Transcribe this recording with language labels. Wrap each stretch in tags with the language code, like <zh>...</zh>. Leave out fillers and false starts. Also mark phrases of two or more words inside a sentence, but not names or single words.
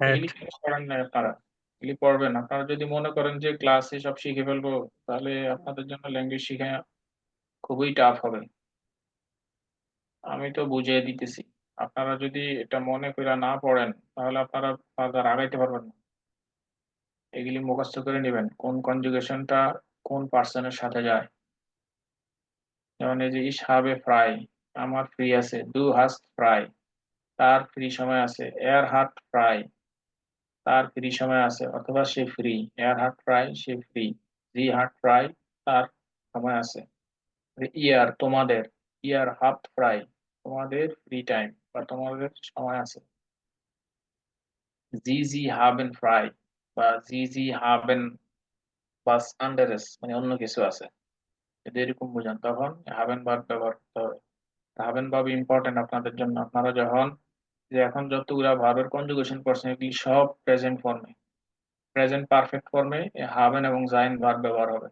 <bn>এগুলি কিন্তু পড়েন না আপনারা, এগুলি পড়বেন। আপনারা যদি মনে করেন যে ক্লাসে সব শিখে ফেলবো, তাহলে আপনাদের জন্য ল্যাঙ্গুয়েজ শিখা খুবই টাফ হবে। আমি তো বুঝিয়ে দিতেছি, আপনারা যদি এটা মনে করে না পড়েন, তাহলে আপনারা ফার্দার আগাইতে পারবেন না। এগুলি মুখস্থ করে নেবেন, কোন কনজুগেশনটা কোন পার্সনের সাথে যায়। যেমন এই যে</bn> <de>ich habe frei,</de> <bn>আমার ফ্রি আছে।</bn> <de>du hast frei,</de> <bn>তার ফ্রি সময় আছে।</bn> <de>er hat frei,</de> <bn>তার ফ্রি সময় আছে অথবা সে ফ্রি।</bn> <de>er hat frei,</de> <bn>সে ফ্রি।</bn> <de>sie hat frei,</de> <bn>তার সময় আছে। ইয়ার তোমাদের,</bn> <de>ihr habt frei,</de> <bn>তোমাদের</bn> <en>free time</en> <bn>বা তোমাদের সময় আছে।</bn> <de>sie haben frei বা sie haben was anderes,</de> <bn>মানে অন্য কিছু আছে। যদি এরকম বোঝান তখন হাবেন ভার্ব ব্যবহার করতে হবে। হাবেন ভার্ব ইম্পর্টেন্ট আপনাদের জন্য। আপনারা যখন যে এখন যতগুলা ভার্বের কনজুগেশন করছেন, এগুলি সব প্রেজেন্ট ফর্মে,</bn> <en>present perfect</en> <bn>ফর্মে হাবেন এবং জাইন ভার্ব ব্যবহার হবে।</bn>